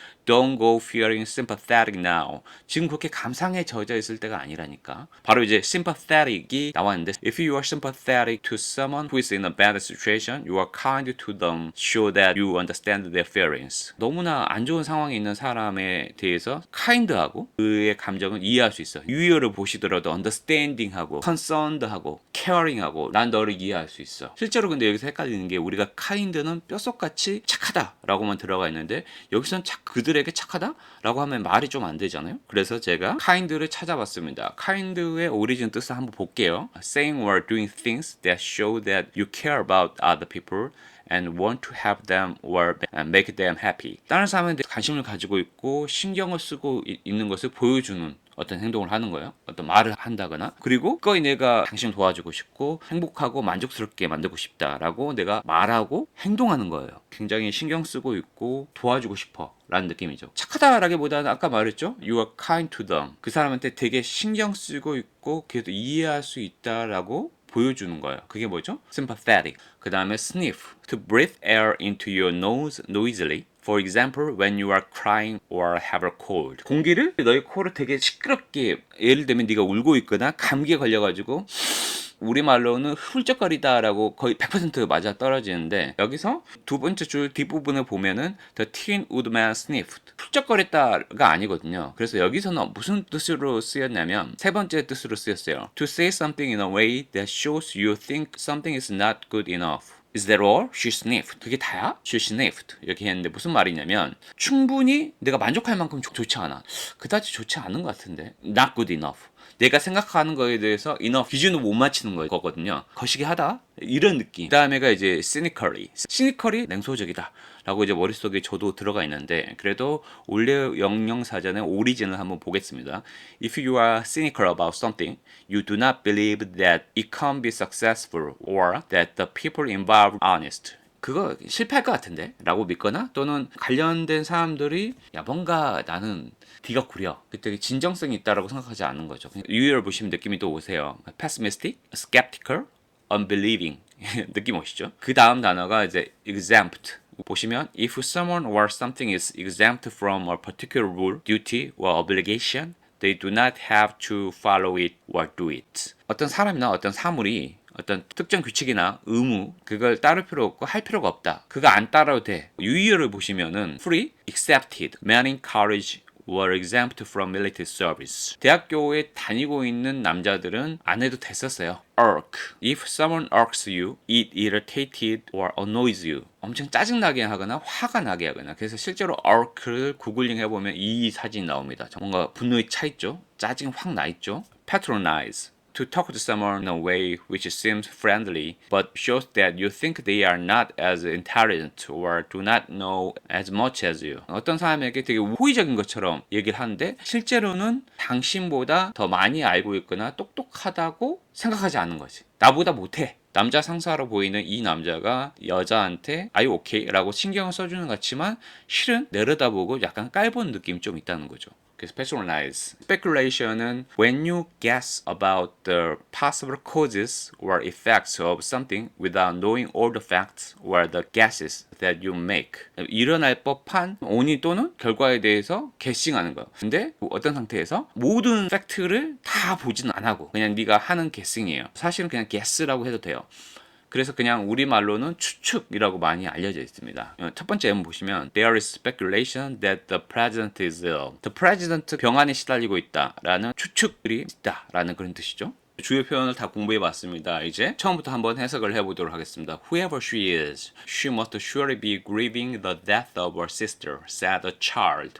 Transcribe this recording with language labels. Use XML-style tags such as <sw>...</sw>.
<en>Don't go feeling sympathetic now.</en> <ko>지금 그렇게 감상에 젖어 있을 때가 아니라니까. 바로 이제 sympathetic이 나왔는데</ko> <en>If you are sympathetic to someone who is in a bad situation, you are kind to them, show that you understand their feelings.</en> <ko>너무나 안 좋은 상황에 있는 사람에 대해서 kind하고 그의 감정을 이해할 수 있어. 유의어를 보시더라도 understanding하고 concerned하고 caring하고 난 너를 이해할 수 있어. 실제로 근데 여기서 헷갈리는 게 우리가 kind는 뼛속같이 착하다라고만 들어가 있는데 여기서는 그들에게 착하다라고 하면 말이 좀 안 되잖아요. 그래서 제가 kind를 찾아봤습니다. kind의 오리진 뜻을 한번 볼게요.</ko> <en>Saying or doing things that show that you care about other people and want to help them or make them happy.</en> <ko>다른 사람한테 관심을 가지고 있고 신경을 쓰고 있는 것을 보여주는 어떤 행동을 하는 거예요. 어떤 말을 한다거나 그리고 그거에 내가 당신을 도와주고 싶고 행복하고 만족스럽게 만들고 싶다라고 내가 말하고 행동하는 거예요. 굉장히 신경 쓰고 있고 도와주고 싶어 라는 느낌이죠. 착하다라기보다는 아까 말했죠.</ko> <en>You are kind to them.</en> <ko>그 사람한테 되게 신경 쓰고 있고 그래도 이해할 수 있다라고 보여주는 거예요. 그게 뭐죠? Sympathetic. 그 다음에 sniff.</ko> <en>To breathe air into your nose noisily. For example, when you are crying or have a cold.</en> <ko>공기를 너의 코를 되게 시끄럽게 예를 들면 네가 울고 있거나 감기에 걸려가지고 우리말로는 훌쩍거리다라고 거의 100% 맞아 떨어지는데 여기서 두 번째 줄 뒷부분을 보면은</ko> <en>The Tin Woodman sniffed.</en> <ko>훌쩍거렸다가 아니거든요. 그래서 여기서는 무슨 뜻으로 쓰였냐면 세 번째 뜻으로 쓰였어요.</ko> <en>To say something in a way that shows you think something is not good enough. Is that all? She sniffed.</en> <ko>그게 다야?</ko> <en>She sniffed.</en> <ko>이렇게 했는데 무슨 말이냐면 충분히 내가 만족할 만큼 좋지 않아. 그다지 좋지 않은 것 같은데.</ko> <en>Not good enough.</en> <ko>내가 생각하는 거에 대해서 enough 기준을 못 맞추는 거거든요. 거시기 하다 이런 느낌. 그 다음에가 이제 cynically 냉소적이다 라고 이제 머릿속에 저도 들어가 있는데 그래도 올레 영영사전의 오리진을 한번 보겠습니다.</ko> <en>If you are cynical about something, you do not believe that it can be successful or that the people involved are honest.</en> <ko>그거 실패할 것 같은데 라고 믿거나 또는 관련된 사람들이 뭔가 나는 뒤가 구려 그때 진정성이 있다라고 생각하지 않는 거죠. 유의어를 보시면 느낌이 또 오세요.</ko> <en>pessimistic, skeptical, unbelieving</en> <ko>느낌 오시죠? 그 다음 단어가 이제 exempt. 보시면</ko> <en>if someone or something is exempt from a particular rule, duty or obligation, they do not have to follow it or do it.</en> <ko>어떤 사람이나 어떤 사물이 어떤 특정 규칙이나 의무 그걸 따를 필요 없고 할 필요가 없다. 그거 안 따라도 돼. 유의어를 보시면은</ko> <en>free, accepted, meaning courage were exempt from military service.</en> <ko>대학교에 다니고 있는 남자들은 안 해도 됐었어요.</ko> <en>irk. If someone irks you, it irritated or annoys you.</en> <ko>엄청 짜증나게 하거나 화가 나게 하거나. 그래서 실제로 irk를 구글링 해보면 이 사진이 나옵니다. 뭔가 분노에 차 있죠. 짜증 확 나 있죠. patronize.</ko> <en>To talk to someone in a way which seems friendly but shows that you think they are not as intelligent or do not know as much as you.</en> <ko>어떤 사람에게 되게 호의적인 것처럼 얘기를 하는데 실제로는 당신보다 더 많이 알고 있거나 똑똑하다고 생각하지 않는 거지. 나보다 못해. 남자 상사로 보이는 이 남자가 여자한테</ko> <en>Are you okay?</en> <ko>라고 신경을 써주는 것 같지만 실은 내려다보고 약간 깔보는 느낌이 좀 있다는 거죠. 그래서 patronize.</ko> <en>speculation은 when you guess about the possible causes or effects of something without knowing all the facts or the guesses that you make.</en> <ko>일어날 법한 원인 또는 결과에 대해서 guessing하는 거예요. 근데 어떤 상태에서 모든 팩트를 다 보지는 안 하고 그냥 네가 하는 guessing이에요. 사실은 그냥 guess라고 해도 돼요. 그래서 그냥 우리말로는 추측이라고 많이 알려져 있습니다. 첫 번째 예문 보시면</ko> <en>There is speculation that the president is ill.</en> <ko>The president 병안에 시달리고 있다라는 추측들이 있다라는 그런 뜻이죠. 주요 표현을 다 공부해 봤습니다. 이제 처음부터 한번 해석을 해보도록 하겠습니다.</ko> <en>Whoever she is, she must surely be grieving the death of her sister, said the child.</en>